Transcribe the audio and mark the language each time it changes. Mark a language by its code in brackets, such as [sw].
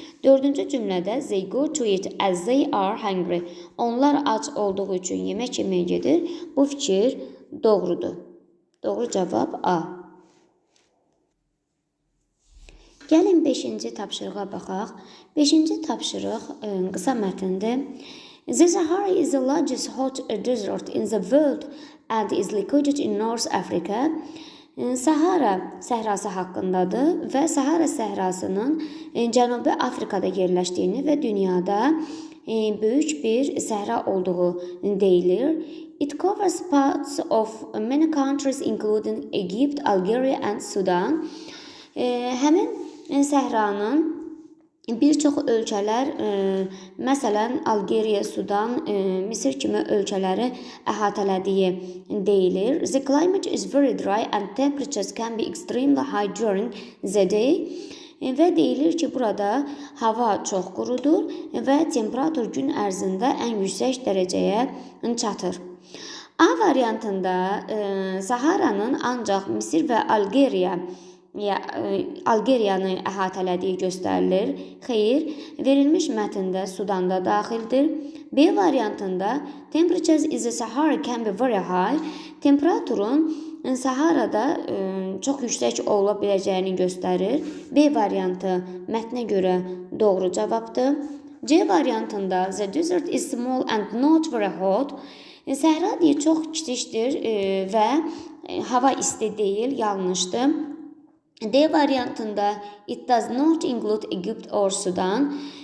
[az] Dördüncü cümlədə [en] they go to it as they are hungry. [az] Onlar ac olduğu üçün yemək yeməyə gedir. Bu fikir doğrudur. Doğru cavab A. Gəlin 5-ci tapşırığa baxaq. 5-ci tapşırıq qısa mətndir. [en] The Sahara is the largest hot desert in the world and is located in North Africa. [az] Sahara səhrası haqqındadır və Sahara səhrasının Cənubi Afrikada yerləşdiyini və dünyada böyük bir səhra olduğu deyilir. [en] It covers parts of many countries including Egypt, Algeria and Sudan. [az] Həmin səhranın bir çox ölkələr, məsələn, Algeriya, Sudan, Misir kimi ölkələri əhatələdiyi deyilir. [en] The climate is very dry and temperatures can be extremely high during the day. [az] Və deyilir ki, burada hava çox qurudur və temperatur gün ərzində ən yüksək dərəcəyə çatır. A variantında Saharanın ancaq Misir və Algeriyanı əhatələdiyi göstərilir. Xeyr, verilmiş mətndə Sudan da daxildir. B variantında [en] temperatures in the Sahara can be very high. [az] Temperaturun Saharada çox yüksək ola biləcəyini göstərir. B variantı mətnə görə doğru cavabdır. C variantında [en] the desert is small and not very hot. [az] Səhra deyir çox kiçikdir və hava isti deyil, yanlışdır. D variantında [en] it does not include Egypt or Sudan.